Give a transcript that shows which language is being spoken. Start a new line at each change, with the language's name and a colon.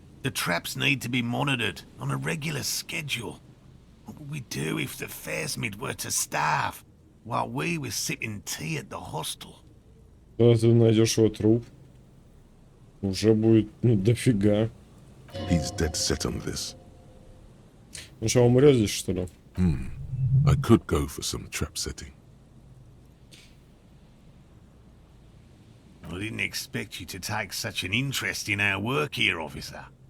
English: The traps need to be monitored on a regular schedule. What would we do if the phasmid were to starve while we were sipping tea at the hostel?
Russian: Когда ты найдешь его труп, уже будет, дофига.
English: He's dead set on this.
Russian: Ну что, умрет здесь, что ли?
English: I could go for some trap setting. I didn't expect you to take such an interest in our work here, officer.